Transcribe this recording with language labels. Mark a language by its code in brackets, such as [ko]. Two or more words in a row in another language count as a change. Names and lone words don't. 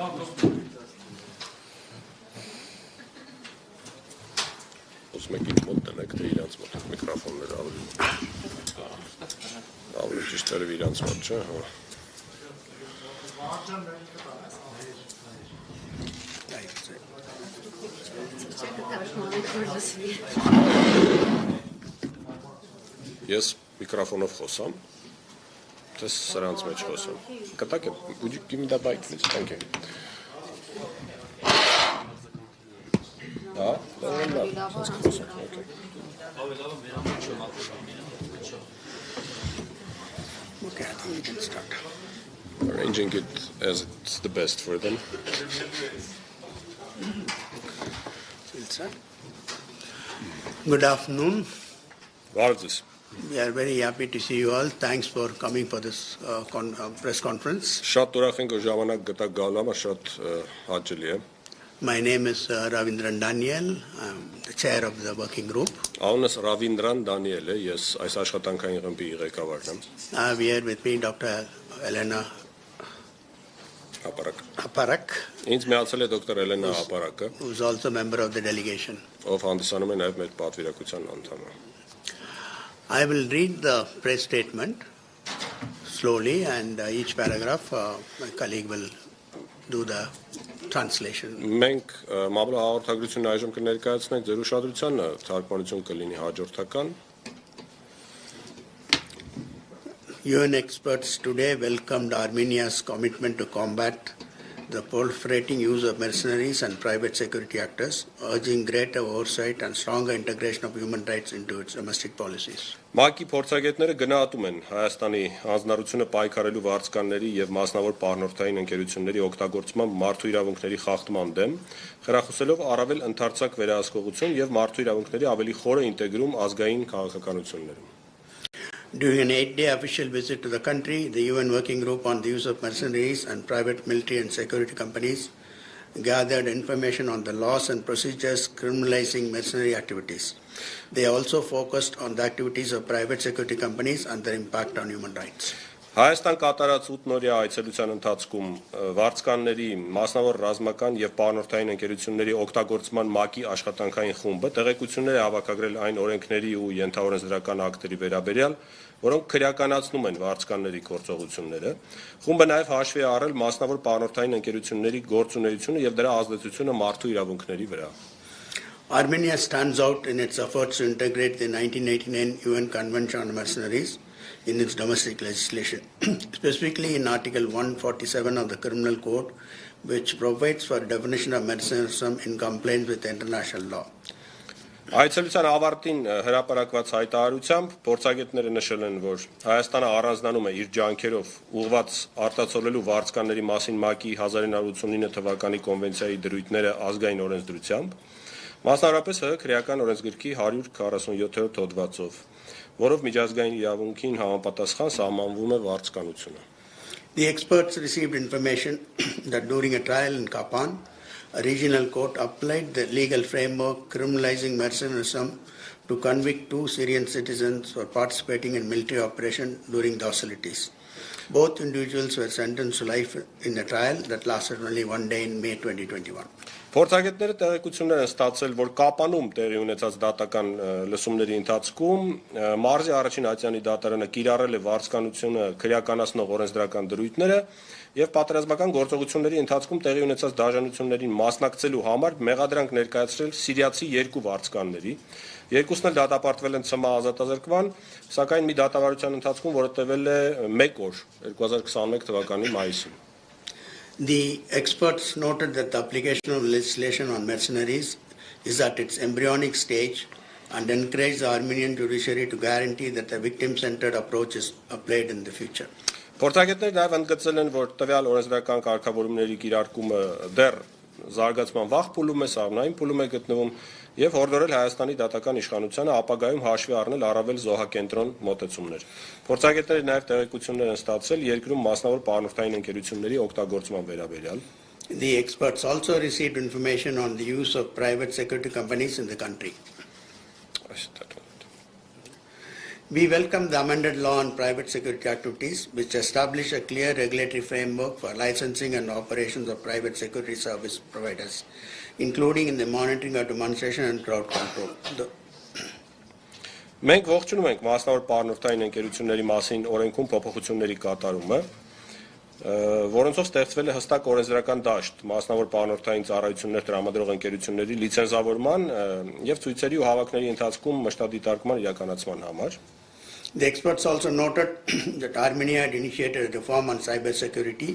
[hy] Ուզում եք իմ մոտ տնեք, թե իրանց մոտ միքրոֆոնները ավելի ճիշտ էր իրանց մոտ, չէ՞, հա։ Ես միքրոֆոնով խոսամ, թե սրանց մեջ խոսամ։ Կտակ է, [en] give me that mic, please, thank you. [hy] Հա, լավ, խոսամ, okay. [en] Okay, I think we can start. Arranging it as it's the best for them. Good afternoon. Vardzis. We are very happy to see you all. Thanks for coming for this press conference. [hy] Շատ ուրախ ենք, որ ժամանակ գտաք գալու, շատ հաճելի է։ [en] My name is Ravindran Daniel. I'm the chair of the working group. [hy] Անունս Ravindran Daniel է, ես այս աշխատանքային խմբի ղեկավարն եմ։ [en] We are with me Dr. Elena Aparak, [hy] Ինձ միացել է դոկտոր Էլենա Ապարակը, [en] who is also a member of the delegation. [hy] ով հանդիսանում է նաև մեր պատվիրակության անդամը։ [en] I will read the press statement slowly, and each paragraph my colleague will do the translation. [hy] Մենք մամուլի հաղորդագրությունն այժմ կներկայացնենք ձեր ուշադրությանը, թարգմանություն կլինի հաջորդական։ [en] UN experts today welcomed Armenia's commitment to combat the proliferating use of mercenaries and private security actors, urging greater oversight and stronger integration of human rights into its domestic policies. [hy] Մակ-Ի փորձագետները գնահատում են Հայաստանի հանձնառությունը պայքարելու վարձկանների եւ մասնավոր պահնորդային ընկերությունների օգտագործման մարդու իրավունքների խախտման դեմ, խրախուսելով առավել ընդարձակ վերահսկողություն եւ մարդու իրավունքների ավելի խորը ինտեգրում ազգային քաղաքականություններում. [en] During an 8-day official visit to the country, the UN Working Group on the Use of Mercenaries and Private Military and Security Companies gathered information on the laws and procedures criminalizing mercenary activities. They also focused on the activities of private security companies and their impact on human rights. [hy] Հայաստան կատարած 8-օրյա այցելության ընթացքում վարձկանների, մասնավոր ռազմական եւ պահնորդային ընկերությունների օգտագործման Մակ-Ի աշխատանքային խումբը տեղեկություններ է հավաքագրել այն օրենքների ու ենթաօրենսդրական ակտերի վերաբերյալ, որոնք քրեականացնում են վարձկանների գործողությունները։ Խումբը նաեւ հաշվի է առել մասնավոր պահնորդային ընկերությունների գործունեությունը եւ դրա ազդեցությունը մարդու իրավունքների վրա։ [en] Armenia stands out in its efforts to integrate the 1989 UN Convention on Mercenaries in its domestic legislation, specifically in Article 147 of the Criminal Code, which provides for a definition of mercenarism in compliance with international law. [hy] Այցելության ավարտին հրապարակված հայտարարությամբ փորձագետները նշել են, որ Հայաստանը առանձնանում է իր ջանքերով ուղղված արտացոլելու վարձկանների մասին Մակ-Ի 1989 թվականի կոնվենցիայի դրույթները ազգային օրենսդրությամբ, մասնավորապես քրեական օրենսգրքի 147-րդ հոդվածով, որով միջազգային իրավունքին համապատասխան սահմանվում է վարձկանությունը. [en] The experts received information that during a trial in Kapan, a regional court applied the legal framework criminalizing mercenarism to convict 2 Syrian citizens for participating in military operation during the hostilities. Both individuals were sentenced to life in a trial that lasted only 1 day in May 2021. [hy] Փորձագետները տեղեկություններ են ստացել, որ Կապանում տեղի ունեցած դատական լսումների ընթացքում մարզի առաջին ատյանի դատարանը կիրառել է վարձկանությունը քրեականացնող օրենսդրական դրույթները եւ պատերազմական գործողությունների ընթացքում տեղի ունեցած դաժանություններին մասնակցելու համար մեղադրանք ներկայացրել սիրիացի 2 վարձկանների։ Երկուսն էլ դատապարտվել են ՑՄ ազատազրկման, սակայն մի դատավարության ընթացքում, որը տևել է 1 օր 2021 թվականի մայիսին։ [en] The experts noted that the application of legislation on mercenaries is at its embryonic stage and encouraged the Armenian judiciary to guarantee that a victim-centered approach is applied in the future. [hy] Փորձագետները նաև ընդգծել են, որ տվյալ օրենսդրական կարգավորումների կիրարկումը դեռ զարգացման վաղ փուլում է, սաղմնային փուլում է գտնվում եւ հորդորել Հայաստանի դատական իշխանությանը ապագայում հաշվի առնել առավել զոհակենտրոն մոտեցումներ։ Փորձագետները նաև տեղեկություններ են ստացել երկրում մասնավոր պահնորդային ընկերությունների օգտագործման վերաբերյալ։ [en] The experts also received information on the use of private security companies in the country. We welcome the amended law on private security activities, which establish a clear regulatory framework for licensing and operations of private security service providers, including in the monitoring of demonstration and crowd control. [hy] Մենք ողջունում ենք մասնավոր պահնորդային ընկերությունների մասին օրենքում փոփոխությունների կատարումը, որոնցով ստեղծվել է հստակ օրենսդրական դաշտ մասնավոր պահնորդային ծառայություններ տրամադրող ընկերությունների լիցենզավորման եւ ցույցերի ու հավաքների ընթացքում մշտադիտարկման իրականացման համար։ [en] The experts also noted that Armenia had initiated a reform on cybersecurity.